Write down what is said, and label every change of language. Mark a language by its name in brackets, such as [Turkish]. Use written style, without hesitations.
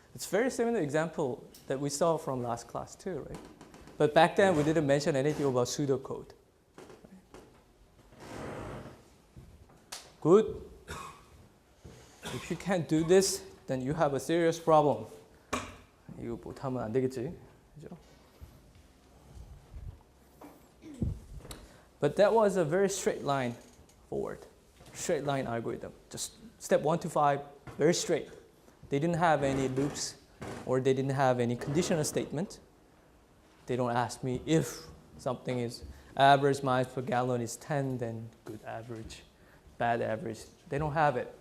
[English] It's very similar example that we saw from last class too, right? But back then we didn't mention anything about pseudocode. Right? Good. If you can't do this, then you have a serious problem. [Korean] 이거 못하면 안 되겠지, 그죠? [English] But that was a very straight line forward, straight line algorithm. Just step 1 to 5, very straight. They didn't have any loops, or they didn't have any conditional statement. They don't ask me if something is average miles per gallon is 10, then good average, bad average. They don't have it.